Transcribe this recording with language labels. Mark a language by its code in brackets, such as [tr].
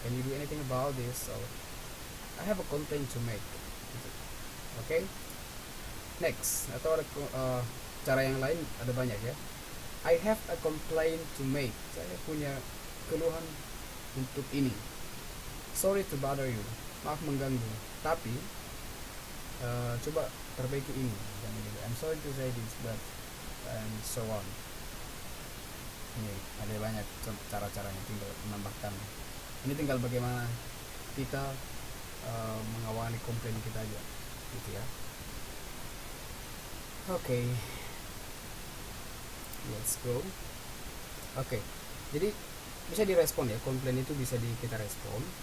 [en] Can you do anything about this? So, I have a complaint to make. Okay. [id] Next, atau ada cara yang lain ada banyak ya. [en] I have a complaint to make. [id] Saya punya keluhan untuk ini. [en] Sorry to bother you. [id] Maaf mengganggu. Tapi coba perbaiki ini. [en] I'm sorry to say this, but and so on. [id] Ini ada banyak cara-caranya, tinggal menambahkan. Ini tinggal bagaimana kita mengawali komplain kita aja, gitu ya. Oke. [en] Let's go. [id] Oke. Jadi bisa direspon ya, komplain itu bisa kita respon.